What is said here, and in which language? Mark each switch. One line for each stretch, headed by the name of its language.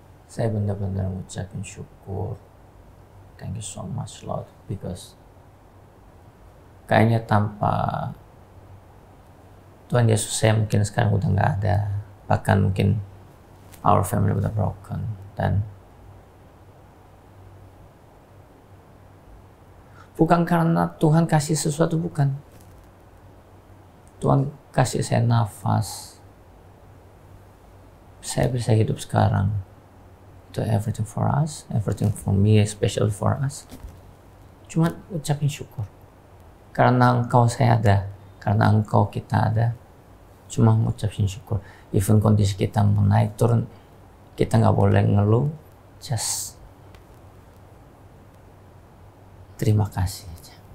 Indonesian: Saya benar-benar mengucapkan syukur.
English: Thank you so much Lord,
Indonesian: because kayaknya tanpa Tuhan Yesus saya mungkin sekarang udah nggak ada, bahkan mungkin
English: our family
Indonesian: udah broken. Dan bukan karena Tuhan kasih sesuatu, bukan. Tuhan kasih saya nafas, saya bisa hidup sekarang.
English: Itu everything for us, everything for me, especially for us.
Indonesian: Cuma ucapin syukur. Karena Engkau saya ada, karena Engkau kita ada. Cuma ngucapin syukur. Even kondisi kita mau naik turun, kita nggak boleh ngeluh. Just terima kasih aja.